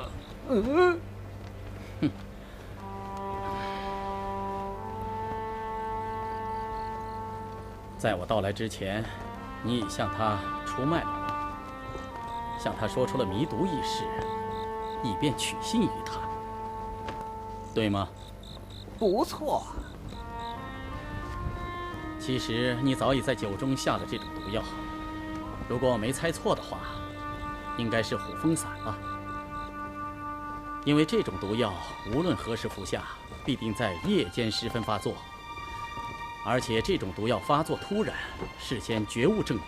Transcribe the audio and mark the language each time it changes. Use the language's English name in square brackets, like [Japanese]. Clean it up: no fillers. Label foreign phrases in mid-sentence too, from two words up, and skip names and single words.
[Chinese] 嗯。哼。在我到來之前，你已向他出賣了我，向他說出了迷毒一事，以便取信於他，對嗎？不錯。其實你早已在酒中下了這種毒藥。如果我沒猜錯的話，應該是虎風散吧。因為這種毒藥無論何時服下，必定在夜間時分發作，而且這種毒藥發作突然，事先絕無徵兆。